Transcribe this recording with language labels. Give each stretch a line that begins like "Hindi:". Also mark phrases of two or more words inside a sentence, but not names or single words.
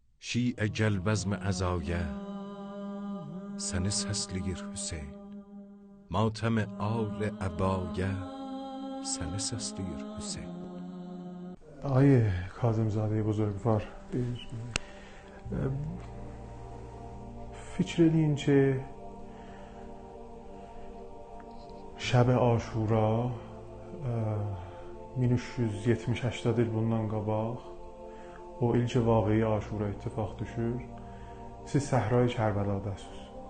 Azerbaijani: şiə gəlbəzmə əzaya, səni səsləyir Hüseyn. Matəm-i al əbaya, səni səsləyir Hüseyn.
Persian: آقای کاظم‌زاده بزرگوار،
Azerbaijani: فکر edin ki şəb Aşura 1370-80 il bundan qabaq, o il ki vaqei Aşura ittifaq düşür, siz Səhra-i Kərbələdəsiniz.